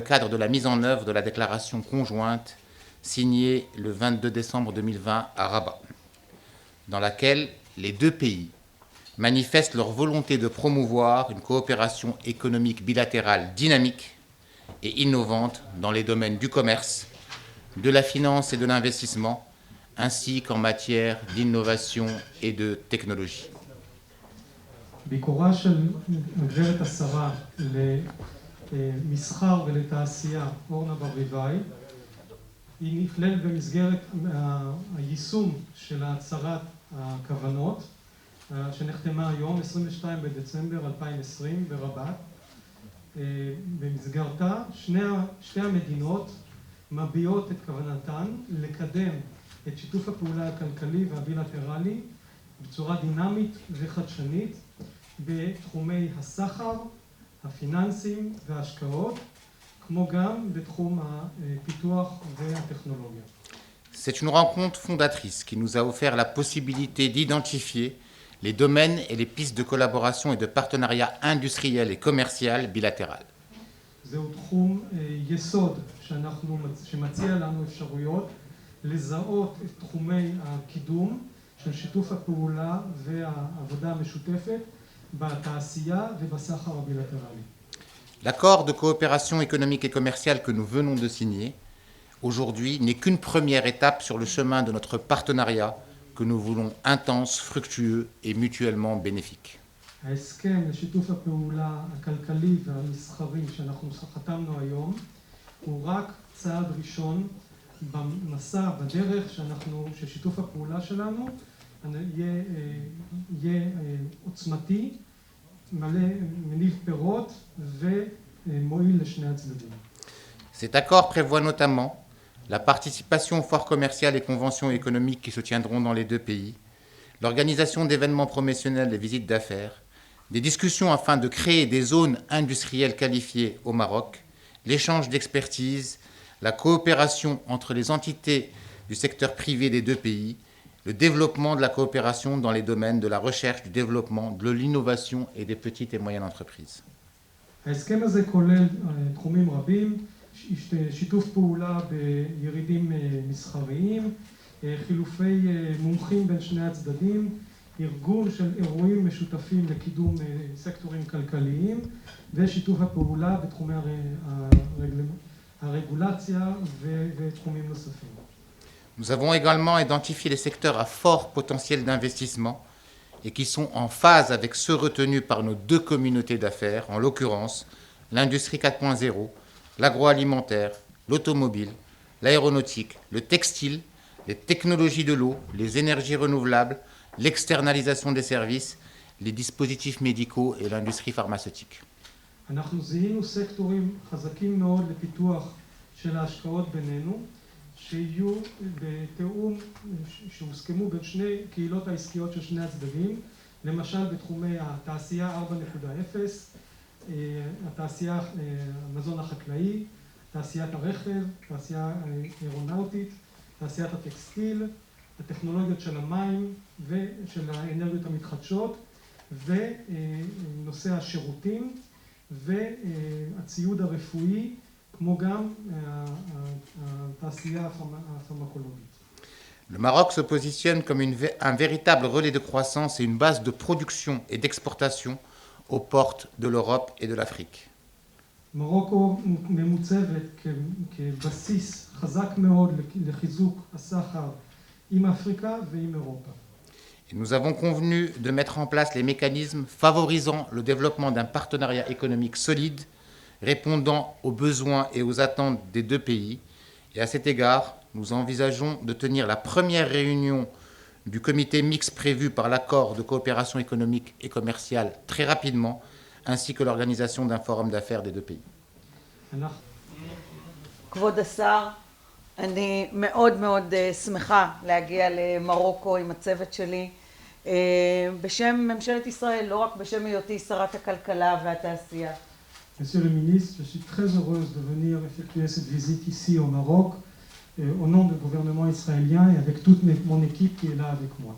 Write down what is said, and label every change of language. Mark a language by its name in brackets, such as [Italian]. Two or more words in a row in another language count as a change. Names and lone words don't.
[French] cadre de la mise en œuvre de la déclaration conjointe signée le 22 décembre 2020 à Rabat, dans laquelle les deux pays manifestent leur volonté de promouvoir une coopération économique bilatérale dynamique et innovante dans les domaines du commerce, de la finance et de l'investissement, ainsi qu'en matière d'innovation et de technologie. [Hebrew] ביקורה של גברת השרה למסחר ולתעשייה אורנה ברביבאי היא נכללת במסגרת היישום של הצהרת הכוונות שנחתמה היום 22 בדצמבר 2020 ברבת. במסגרתה שתי המדינות מביעות את כוונתן לקדם את שיתוף הפעולה הכלכלי והבילטרלי בצורה דינמית וחדשנית בתחומי הסחר, הפיננסים וההשקעות, כמו גם בתחום הפיתוח והטכנולוגיה. [French] C'est une rencontre fondatrice qui nous a offert la possibilité d'identifier les domaines et les pistes de collaboration et de partenariat industriel et commercial bilatéral. [Hebrew] זהו תחום יסוד שמציע לנו אפשרויות לזהות את תחומי הקידום של שיתוף הפעולה והעבודה המשותפת בתעשייה ובסחר הבילטרלי. [French] L'accord de coopération économique et commerciale que nous venons de signer aujourd'hui n'est qu'une première étape sur le chemin de notre partenariat que nous voulons intense, fructueux et mutuellement bénéfique. [Hebrew] ההסכם לשיתוף הפעולה הכלכלי והמסחרי שאנחנו חתמנו היום הוא רק צעד ראשון במסע, בדרך ששיתוף הפעולה שלנו יהיה עוצמתי, מלא מניב פירות ומועיל לשני הצדדים. [French] Cet accord prévoit notamment la participation aux foires commerciales et conventions économiques qui se tiendront dans les deux pays, l'organisation d'événements promotionnels et visites d'affaires, des discussions afin de créer des zones industrielles qualifiées au Maroc, l'échange d'expertise, la coopération entre les entités du secteur privé des deux pays, le développement de la coopération dans les domaines de la recherche, du développement, de l'innovation et des petites et moyennes entreprises. [Hebrew] ההסכם הזה כולל תחומים רבים, שיתוף פעולה בירידים מסחריים, חילופי מומחים בין שני הצדדים, ארגון של אירועים משותפים לקידום סקטורים כלכליים ושיתוף הפעולה בתחומי הרגולציה ותחומים נוספים. [French] Nous avons également identifié les secteurs à fort potentiel d'investissement et qui sont en phase avec ceux retenus par nos deux communautés d'affaires, en l'occurrence l'industrie 4.0, l'agroalimentaire, l'automobile, l'aéronautique, le textile, les technologies de l'eau, les énergies renouvelables, l'externalisation des services, les dispositifs médicaux et l'industrie pharmaceutique. [Hebrew] אנחנו זיהינו סקטורים חזקים מאוד לפיתוח של ההשקעות בינינו, שיהיו בתיאום, שהוסכמו בין שני קהילות העסקיות של שני הצדדים, למשל בתחומי התעשייה 4.0, התעשייה, המזון החקלאי, תעשיית הרכב, תעשייה אירונאוטית, תעשיית הטקסטיל, הטכנולוגיות של המים ושל האנרגיות המתחדשות, ונושא השירותים והציוד הרפואי, כמו גם התעשייה הפרמקולוגית. [French] Le Maroc se positionne comme un véritable relais de croissance et une base de production et d'exportation aux portes de l'Europe et de l'Afrique. [Hebrew] מרוקו ממוצבת כבסיס חזק מאוד לחיזוק הסחר עם אפריקה ועם אירופה. [French] Et nous avons convenu de mettre en place les mécanismes favorisant le développement d'un partenariat économique solide, répondant aux besoins et aux attentes des deux pays. Et à cet égard, nous envisageons de tenir la première réunion du comité mixte prévu par l'accord de coopération économique et commerciale très rapidement, ainsi que l'organisation d'un forum d'affaires des deux pays. [Hebrew] כבוד השר, אני מאוד מאוד שמחה להגיע למרוקו עם הצוות שלי. בשם ממשלת ישראל, לא רק בשם היותי שרת הכלכלה והתעשייה. [French] Monsieur le ministre, je suis très heureuse de venir effectuer cette visite ici au Maroc, au nom du gouvernement israélien et avec toute mon équipe qui est là avec moi.